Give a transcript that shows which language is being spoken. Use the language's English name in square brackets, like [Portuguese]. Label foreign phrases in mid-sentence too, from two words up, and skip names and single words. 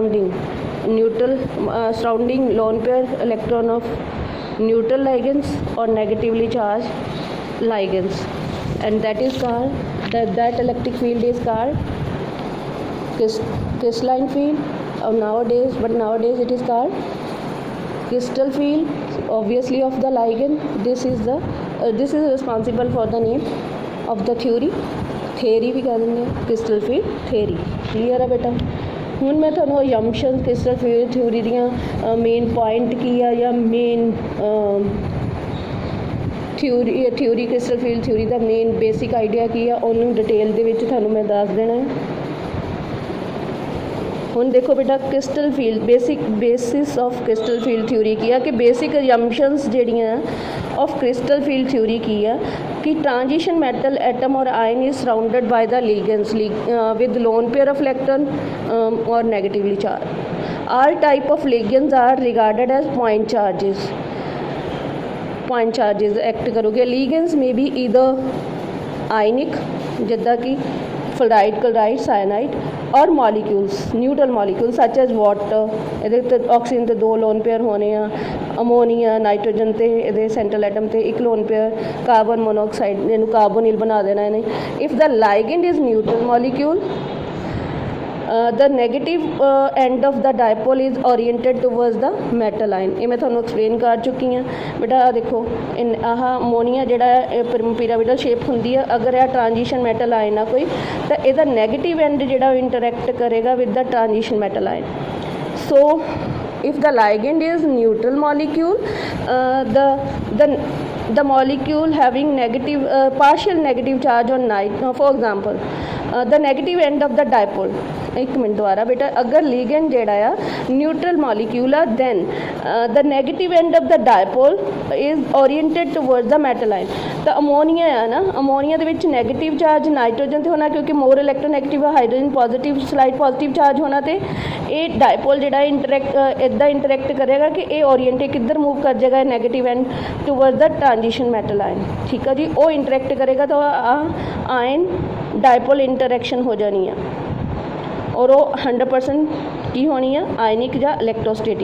[English] surrounding lone pair electron of neutral ligands or negatively charged ligands, and that is called that electric field is called crystalline field. Nowadays it is called crystal field, obviously of the ligand. This is responsible for the name of the theory. [Hindi] थेरी भी कह देंगे [English] crystal field theory. [Hindi] क्लीयर है बेटा? [Punjabi] ਹੁਣ ਮੈਂ ਤੁਹਾਨੂੰ [English] assumption crystal field theory [Punjabi] ਦੀਆਂ [English] main point [Punjabi] ਕੀ ਆ ਜਾਂ [English] main theory crystal field theory [Punjabi] ਦਾ [English] main basic idea [Punjabi] ਕੀ ਆ ਉਹਨੂੰ ਡਿਟੇਲ ਦੇ ਵਿੱਚ ਤੁਹਾਨੂੰ ਮੈਂ ਦੱਸ ਦੇਣਾ ਹੈ. ਹੁਣ ਦੇਖੋ ਬੇਟਾ [English] crystal field basis of crystal field theory [Punjabi] ਕੀ ਆ ਕਿ [English] basic assumptions [Punjabi] ਜਿਹੜੀਆਂ [English] of crystal field theory [Punjabi] ਕੀ ਆ कि [English] transition metal atom or ion is surrounded by the ligands with lone pair of electron or negatively charged. All type of ligands are regarded as point charges act करोगे. Ligands may be either ionic [Punjabi] ਜਿੱਦਾਂ ਕਿ [English] fluoride, chloride, cyanide, और molecules neutral molecules such as water. [Punjabi] ਇਹਦੇ ਤੇ ਆਕਸੀਜਨ ਤੇ 2 [English] lone pair [Punjabi] ਹੋਣੇ ਆ, ਅਮੋਨੀਆ ਨਾਈਟ੍ਰੋਜਨ ਤੇ ਇਹਦੇ [English] central atom [Punjabi] ਤੇ 1 [English] lone pair, carbon monoxide [Punjabi] ਇਹਨੂੰ ਕਾਰਬੋਨਿਲ ਬਣਾ ਦੇਣਾ ਇਹਨੇ. [English] if the ligand is neutral molecule the negative end of the dipole is oriented towards the metal ion. [Punjabi] ਇਹ ਮੈਂ ਤੁਹਾਨੂੰ ਐਕਸਪਲੇਨ ਕਰ ਚੁੱਕੀ ਹਾਂ ਬੇਟਾ. ਦੇਖੋ ਆਹ ਅਮੋਨੀਆ ਜਿਹੜਾ [English] pyramidal shape [Punjabi] ਹੁੰਦੀ ਆ, ਅਗਰ ਇਹ [English] transition metal ion [Punjabi] ਆ ਕੋਈ ਤਾਂ ਇਹਦਾ [English] negative end [Punjabi] ਜਿਹੜਾ ਉਹ ਇੰਟਰੈਕਟ ਕਰੇਗਾ [English] with the transition metal ion. ਸੋ if the ligand is neutral molecule, the molecule having negative partial negative charge on for example the negative end of the dipole. [Hindi] एक मिनट द्वारा बेटा, अगर [English] ligand [Punjabi] ਜਿਹੜਾ ਆ [English] neutral molecule ਆ then the negative end of the dipole is oriented towards the metal ion. [Punjabi] ਤਾਂ ਅਮੋਨੀਆ ਆ ਨਾ, ਅਮੋਨੀਆ ਦੇ ਵਿੱਚ [English] negative charge [Punjabi] ਨਾਈਟ੍ਰੋਜਨ ਤੇ ਹੋਣਾ ਕਿਉਂਕਿ [English] more electronegative [Punjabi] ਆ, [English] hydrogen positive slide positive charge [Punjabi] ਹੋਣਾ ਤੇ ਇਹ ਡਾਈਪੋਲ ਜਿਹੜਾ ਇੱਦਾਂ ਇੰਟਰੈਕਟ ਕਰੇਗਾ ਕਿ ਇਹ ਓਰੀਐਂਟੇ ਕਿੱਧਰ ਮੂਵ ਕਰ ਜਾਏਗਾ [English] negative end toward the transition metal ion. [Punjabi] ਠੀਕ ਆ ਜੀ, ਉਹ ਇੰਟਰੈਕਟ ਕਰੇਗਾ ਤਾਂ [English] ion dipole interaction [Punjabi] ਹੋ ਜਾਣੀ ਆ ਔਰ ਉਹ 100% ਕੀ ਹੋਣੀ ਆ ਆਇਨਿਕ ਜਾਂ ਇਲੈਕਟ੍ਰੋਸਟੈਟਿਕ.